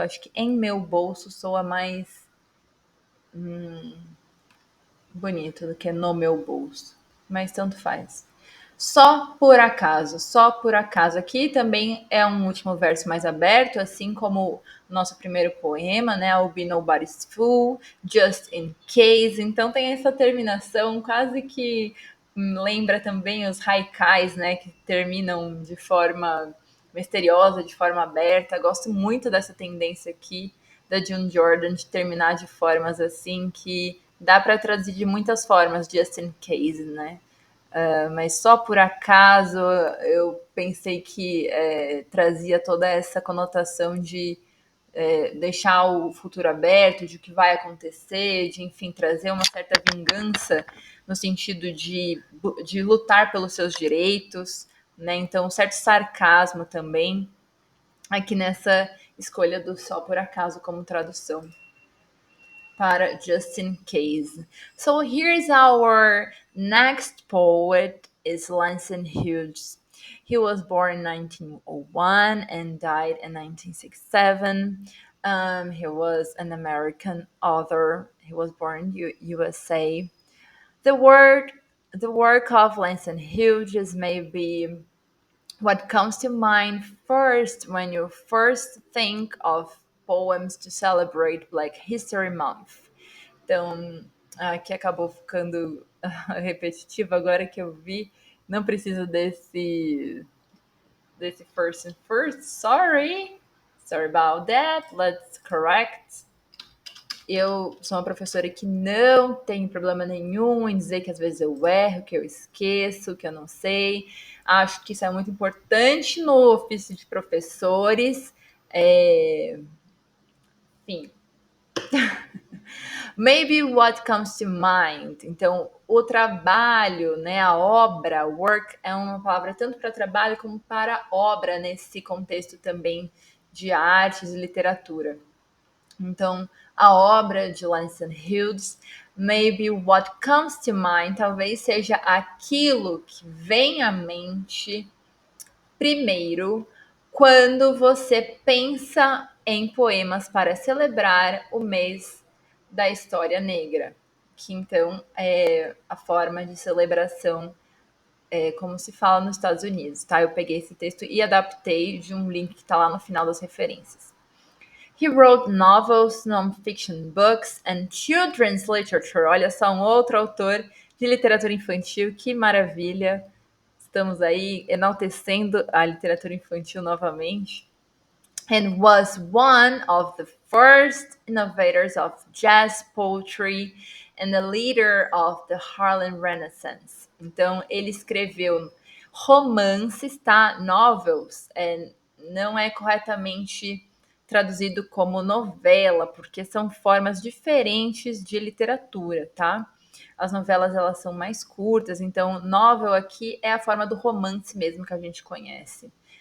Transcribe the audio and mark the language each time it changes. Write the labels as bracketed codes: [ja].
[pt] Acho que em meu bolso soa mais bonito do que no meu bolso. Mas tanto faz. Só por acaso, só por acaso. Aqui também é um último verso mais aberto, assim como o nosso primeiro poema, né? [en] I'll be nobody's fool, just in case. [pt] Então tem essa terminação quase que lembra também os haikais, né? Que terminam de forma misteriosa, de forma aberta. Gosto muito dessa tendência aqui da June Jordan de terminar de formas assim que dá para traduzir de muitas formas, [en] just in case, [pt] né? Mas só por acaso eu pensei que trazia toda essa conotação de deixar o futuro aberto, de o que vai acontecer, de, enfim, trazer uma certa vingança no sentido de lutar pelos seus direitos, né? Então, um certo sarcasmo também aqui nessa escolha do só por acaso como tradução para [en] Just in Case. So here's our next poet is Langston Hughes. He was born in 1901 and died in 1967. He was an American author. He was born in USA. The word, the work of Langston Hughes is maybe what comes to mind first when you first think of poems to celebrate Black History Month. [pt] Então, aqui acabou ficando repetitivo agora que eu vi. Não preciso desse [en] first and first. Sorry. Sorry about that. Let's correct. [pt] Eu sou uma professora que não tem problema nenhum em dizer que às vezes eu erro, que eu esqueço, que eu não sei. Acho que isso é muito importante no ofício de professores. Enfim. [en] Maybe what comes to mind. [pt] Então, o trabalho, né, a obra, work é uma palavra tanto para trabalho como para obra nesse contexto também de artes e literatura. Então, a obra de Langston Hughes, [en] maybe what comes to mind, [pt] talvez seja aquilo que vem à mente primeiro quando você pensa em poemas para celebrar o mês da história negra, que então é a forma de celebração como se fala nos Estados Unidos, tá? Eu peguei esse texto e adaptei de um link que está lá no final das referências. [en] He wrote novels, non-fiction books and children's literature. [pt] Olha só, um outro autor de literatura infantil, que maravilha. Estamos aí enaltecendo a literatura infantil novamente. [en] And was one of the first innovators of jazz poetry and the leader of the Harlem Renaissance. [pt] Então, ele escreveu romances, tá? Novels. Não é corretamente traduzido como novela, porque são formas diferentes de literatura, tá? As novelas elas são mais curtas, então novel aqui é a forma do romance mesmo que a gente conhece.